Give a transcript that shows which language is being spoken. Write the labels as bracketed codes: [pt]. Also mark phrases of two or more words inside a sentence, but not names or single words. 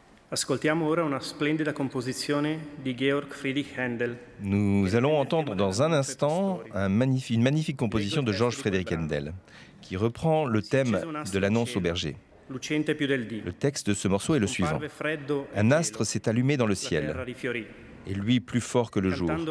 [it] Ascoltiamo ora una splendida composizione di Georg Friedrich Händel. [fr] Nous allons entendre dans un instant une magnifique composition de Georges Frédéric Händel qui reprend le thème de l'annonce au berger. Le texte de ce morceau est le suivant. Un astre s'est allumé dans le ciel, et lui plus fort que le jour.